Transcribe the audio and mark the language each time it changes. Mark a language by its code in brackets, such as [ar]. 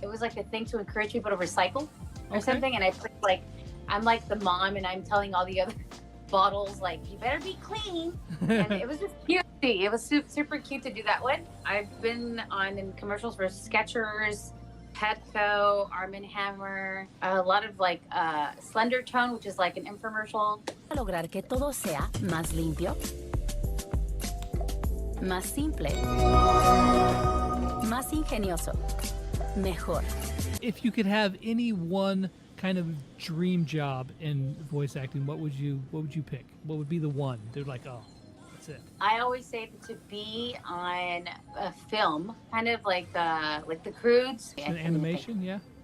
[en] It was like a thing to encourage people to recycle or something. And I played I'm like the mom and I'm telling all the other bottles you better be clean. And it was just cute. It was super cute to do that one. I've been in commercials for Skechers, Petco, Arm & Hammer, a lot of Slender Tone, which is like an infomercial. [es] Lograr que todo sea más limpio, más simple, más ingenioso, mejor. [en] If you could have any one kind of dream job in voice acting, what would you pick? What would be the one? They're like, oh, that's it. I always say to be on a film, kind of like the Croods. An animation, yeah?